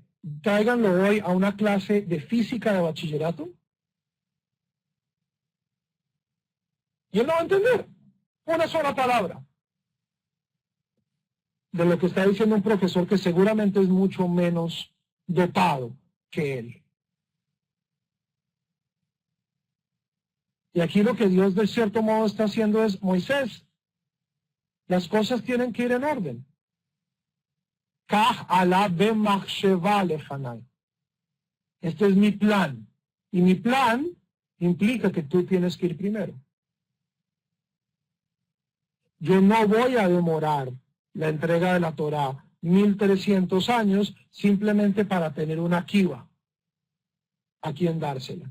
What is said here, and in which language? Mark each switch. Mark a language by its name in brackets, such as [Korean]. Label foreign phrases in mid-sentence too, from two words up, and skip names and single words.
[Spanish] Tráiganlo hoy a una clase de física de bachillerato y él no va a entender una sola palabra de lo que está diciendo un profesor que seguramente es mucho menos dotado que él. Y aquí lo que Dios de cierto modo está haciendo es, Moisés, las cosas tienen que ir en orden. [Hebrew] כך עלה במחשבה לפני. [Spanish] Este es mi plan. Y mi plan implica que tú tienes que ir primero. Yo no voy a demorar la entrega de la Torá 1300 años simplemente para tener una kiva a quien dársela.